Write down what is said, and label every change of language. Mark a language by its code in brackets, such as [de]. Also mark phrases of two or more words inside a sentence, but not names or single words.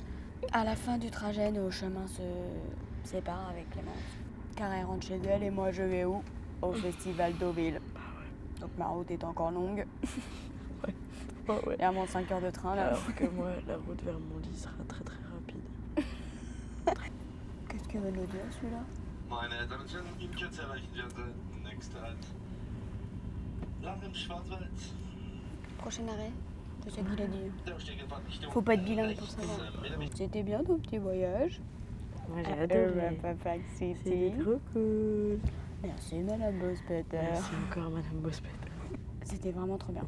[fr] À la fin du trajet, nos chemins se séparent avec Clémence. Car elle rentre chez elle et moi je vais où? Au festival d'Auville. Donc ma route est encore longue. Oh, ouais. Il y a moins de 5 heures de train là. Alors que moi, la route vers mon lit sera très très rapide. Qu'est-ce que veut nous dire celui-là? [de] Meine Damen und Herren, in Kürze erreichen wir unsere nächste Halt. Land im Schwarzwald. [fr] Prochain arrêt? C'est ça qu'il a dit. [de] Der Ausstiegefahrtrichtung [fr] Faut pas être bilingue pour [de] rechts, [fr] savoir. Mesdames C'était bien ton petit voyage. Moi j'ai À adoré. Papa City. C'était trop cool. Merci Madame Bospeter. Merci encore Madame Bospeter. C'était vraiment trop bien.